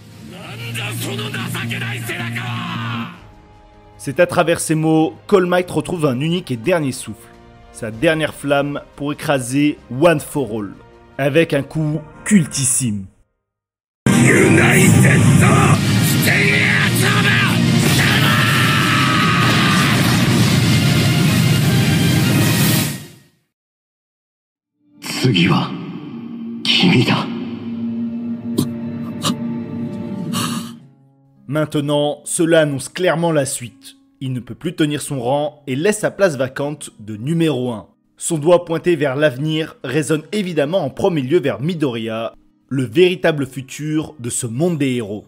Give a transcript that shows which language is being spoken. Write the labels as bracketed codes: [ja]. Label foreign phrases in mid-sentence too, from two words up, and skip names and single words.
[fr] C'est à travers ces mots qu'All Might retrouve un unique et dernier souffle, sa dernière flamme pour écraser One for All, avec un coup cultissime. United! [ja] 次は君だ。 [fr] Maintenant, cela annonce clairement la suite. Il ne peut plus tenir son rang et laisse sa place vacante de numéro 1. Son doigt pointé vers l'avenir résonne évidemment en premier lieu vers Midoriya, le véritable futur de ce monde des héros.